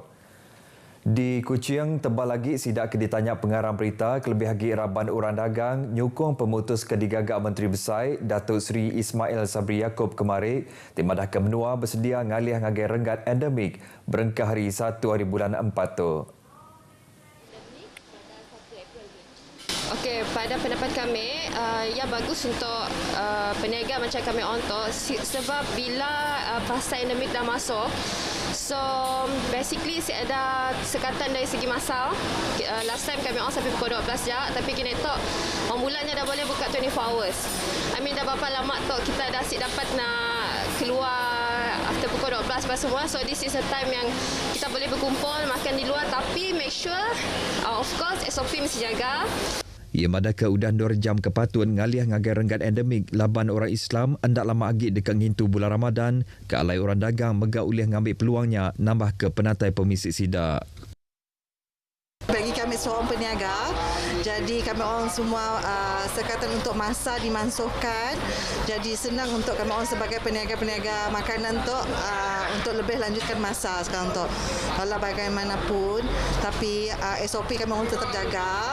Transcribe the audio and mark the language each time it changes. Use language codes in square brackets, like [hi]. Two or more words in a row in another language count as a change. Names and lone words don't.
[iba] Di Kuching tebal lagi sidak ditanya pengarang berita kelebih lagi Raban Orang Dagang nyukung pemutus kedigagak Menteri Besar Datuk Seri Ismail Sabri Yaakob kemari di Madah Kemenua bersedia ngalih ngagai renggat endemik berengkah hari 1 hari bulan 4 tu. [ms] Okey, pada pendapat kami, ia bagus untuk peniaga macam kami untuk sebab bila fasa endemik dah masuk, [en] so basically [ms] ada sekatan dari segi masa. [en] Last time [ms] kami on sampai pukul 12 jam, tapi kini tok mulanya dah boleh buka [en] 24 hours. I mean [ms] dah berapa lama tok kita dah asyik dapat nak keluar after pukul 12 apa semua. [en] So this is a time [ms] yang kita boleh berkumpul makan di luar, tapi [en] make sure of course [ms] SOP mesti jaga. [iba] Ia madah ke udah 2 jam kepatun ngalih ngagai renggat endemik laban orang Islam hendak lama agi dekat ngintu bulan Ramadan ke alai orang dagang megah ulih ngambil peluangnya nambah ke penatai pemisik sidak. [ms] Bagi kami seorang peniaga, jadi kami orang semua sekatan untuk masa dimansuhkan. Jadi senang untuk kami orang sebagai peniaga-peniaga makanan untuk lebih lanjutkan masa sekarang tu. Walau bagaimanapun, tapi SOP kami orang tetap jaga.